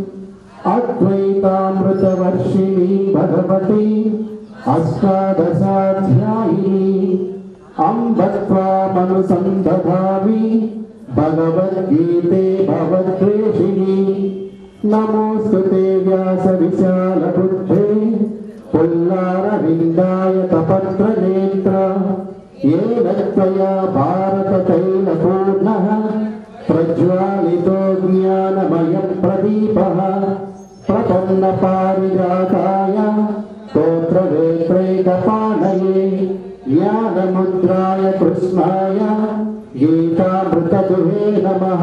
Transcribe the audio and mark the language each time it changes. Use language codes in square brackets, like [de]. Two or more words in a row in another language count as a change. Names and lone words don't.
[sa] అద్వైతామృతవర్షిణీ భగవతి అష్టాదశాధ్యాయిని అంబ త్వామనుసందధామి భగవద్గీతే భవద్వేషిణి. నమోస్తుతే వ్యాస విశాల బుద్ధే పుల్లారవిందాయ తపత్రనేత్ర येन त्वया भारततैलपूर्णः प्रज्वालितो ज्ञानमयप्रदीपः प्रपन्नपारिजाताय स्तोत्रवेत्रैकपाणये ज्ञानमुद्राय कृष्णाय गीतामृतदुहे नमः.